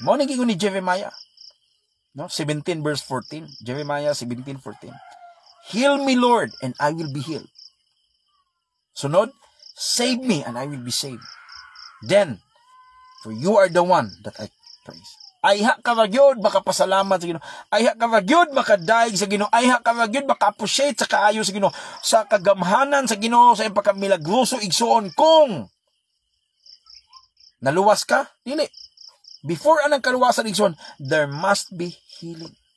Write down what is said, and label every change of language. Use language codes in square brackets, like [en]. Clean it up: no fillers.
[ceb] Mo naging ni Jeremiah. No? 17 verse 14. [en] Jeremiah 17:14. Heal me, Lord, and I will be healed. [ceb] Sunod, [en] save me and I will be saved. Then, for you are the one that I praise. [ceb] Ayha ka magyod makapasalamat sa Ginoo. Ayha ka magyod makadaig sa Ginoo. Ayha ka magyod maka-appreciate sa kaayo sa Ginoo, sa kagamhanan sa Ginoo, sa iyang pagkamilagroso igsoon. Kung naluwas ka, dili. [en] Before [ceb] anang kaluwasan igsoon, [en] there must be healing.